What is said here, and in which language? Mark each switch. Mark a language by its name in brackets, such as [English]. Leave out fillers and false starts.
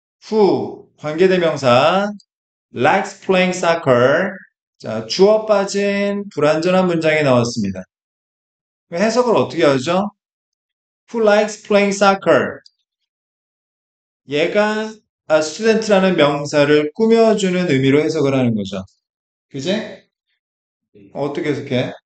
[English] who 관계대명사 likes playing soccer. [Korean] 자, 주어 빠진 불완전한 문장이 나왔습니다. 해석을 어떻게 하죠? [English] Who likes playing soccer? [Korean] 얘가 student라는 명사를 꾸며주는 의미로 해석을 하는 거죠. 그제? 어떻게 해석해?